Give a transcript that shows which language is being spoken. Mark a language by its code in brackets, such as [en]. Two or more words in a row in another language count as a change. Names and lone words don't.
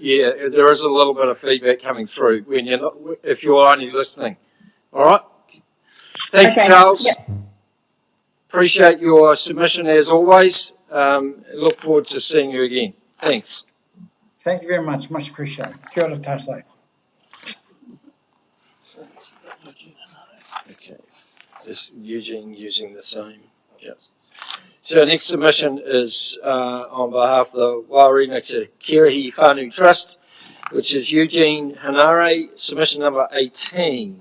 [en] Yeah, there is a little bit of feedback coming through when you're not, if you're only listening. All right. Thank you, Charles. Yep. Appreciate your submission as always. Look forward to seeing you again. Thanks. Thank you very much. Much appreciated. [mi] Kia ora tātou. [en] Okay. Is Eugene using the same? Yes. So next submission is on behalf of the Wairina Te Kirihi Whānau Trust, which is Eugene Hanare, submission number 18.